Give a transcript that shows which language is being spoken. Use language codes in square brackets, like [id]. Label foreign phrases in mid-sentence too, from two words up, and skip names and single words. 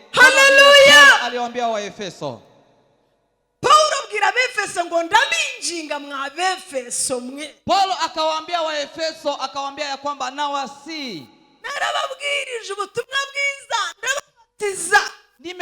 [sw] Haleluya. Aliwaambia wa Efeso, [rw] Paulo abwira Abefeso ngo ndabinjinga mwa Befeso mwe. [sw] Paulo akawaambia wa Efeso, akawaambia ya kwamba nawasi, [rw] narababwirije ubutumwa bwiza, ndabatiza